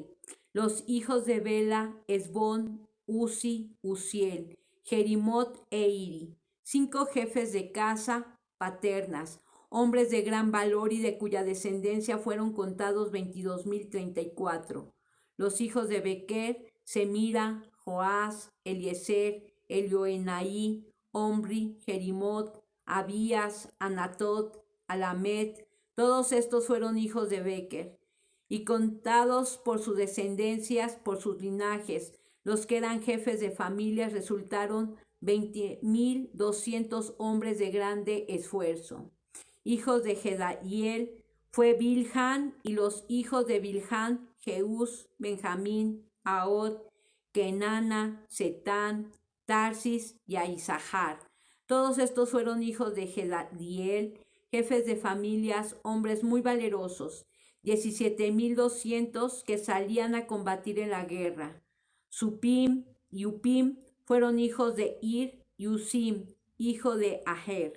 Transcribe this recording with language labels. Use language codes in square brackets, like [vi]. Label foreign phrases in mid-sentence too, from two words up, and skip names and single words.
[es] Los hijos de Bela: Esbón, Uzi, Uziel, Jerimot e Iri. 5 jefes de casa paternas, hombres de gran valor y de cuya descendencia fueron contados 22,034. Los hijos de Bequer: Semira, Joás, Eliezer, Elioenai, Omri, Jerimot, Abías, Anatot, Alamed. Todos estos fueron hijos de Bequer, y contados por sus descendencias, por sus linajes, los que eran jefes de familias, resultaron 20,200 hombres de grande esfuerzo. Hijos de Jedaiel fue Bilhan, y los hijos de Bilhan: Jeús, Benjamín, Ahod, Kenana, Setán, Tarsis y Aizahar. Todos estos fueron hijos de Jedaiel, jefes de familias, hombres muy valerosos, 17,200 que salían a combatir en la guerra. Supim y Upim fueron hijos de Ir y Usim, hijo de Aher.